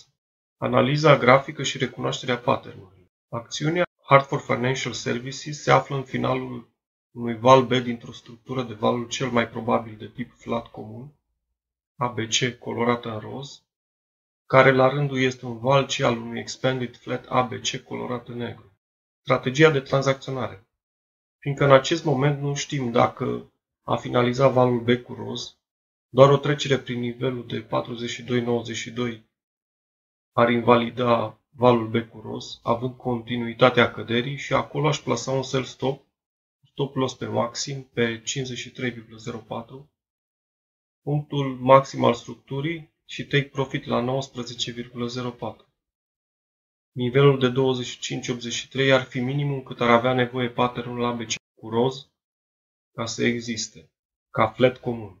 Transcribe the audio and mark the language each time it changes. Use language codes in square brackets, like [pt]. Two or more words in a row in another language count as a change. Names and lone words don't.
[ro] Analiza grafică și recunoașterea pattern-urilor. Acțiunea Hartford Financial Services se află în finalul unui val B dintr-o structură de valuri cel mai probabil de tip flat comun, ABC colorat în roz, care la rândul este un val C al unui [en] expanded flat [ro] ABC colorat în negru. Strategia de tranzacționare. Fiindcă în acest moment nu știm dacă a finalizat valul B cu roz, doar o trecere prin nivelul de 42,92 ar invalida valul B cu roz, având continuitatea căderii și acolo aș plasa un [en] sell stop loss [ro] pe maxim pe 53,04, punctul maxim al structurii și [en] take profit [ro] la 19,04. Nivelul de 25,83 ar fi minimum cât ar avea nevoie patternul ABC cu roz ca să existe, ca flat comun.